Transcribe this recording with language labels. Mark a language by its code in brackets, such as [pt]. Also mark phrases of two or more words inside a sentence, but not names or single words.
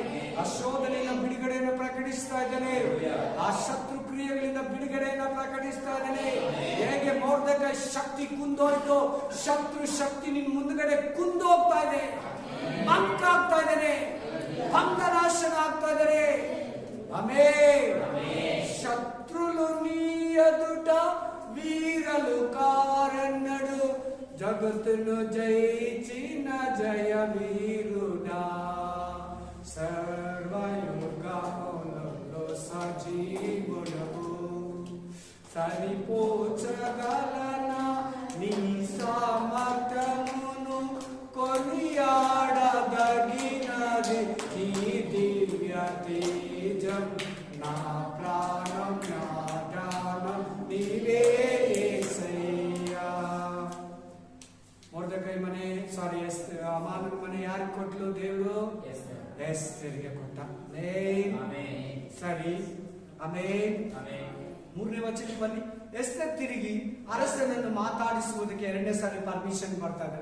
[kn] ಆ ಶೋಧನೆಯಿಂದ ಬಿಡುಗಡೆಯನ್ನ ಪ್ರಕಟಿಸ್ತಾ ಇದ್ದಾನೆ. ಆ ಶತ್ರು ಕ್ರಿಯೆಗಳಿಂದ ಬಿಡುಗಡೆಯನ್ನ ಪ್ರಕಟಿಸ್ತಾ ಇದ್ದಾನೆ. ಹೇಗೆ ಮೊರ್ದೆಕೈ ಶಕ್ತಿ ಕುಂದೋಯ್ತು, ಶತ್ರು ಶಕ್ತಿ ನಿನ್ ಮುಂದ್ಗಡೆ ಕುಂದೋಗ್ತಾ ಇದೆ, ಮಂಕಾಗ್ತಾ ಇದ್ದಾನೆ, ಭಂಗನಾಶನ ಆಗ್ತಾ ಇದ್ದಾರೆ. ಆಮೆನ್. [te] శత్రులు నీ ఎదుట వీరలు కారన్నడు, జగత్తును జయించిన జయ వీరుడా, సర్వయుగములలో సజీవుడవు. సరిపోచగలనా నీ సామర్థ్యమును, కొనియాడదగినది నీ దివ్య తేజం. నా ప్రాణం నా గానం నీవే యేసయ్యా. [kn] ಮೊರ್ದೆಕೈ ಮನೆ ಅಮಾನನ ಮನೆ ಯಾರಿಗೆ ಕೊಟ್ಲು ದೇವರು? ಎಸ್ತೇರಿಗೆ ಕೊಟ್ಟ. ಸರಿ, ಆಮೆನ್. ಮೂರನೇ ವಚನ ಬನ್ನಿ. ಎಸ್ತೇರ್ ತಿರುಗಿ ಅರಸನನ್ನು ಮಾತಾಡಿಸುವುದಕ್ಕೆ 2ನೇ ಸಾರಿ ಪರ್ಮಿಷನ್ ಬರ್ತಾ ಇದ್ದಾನೆ.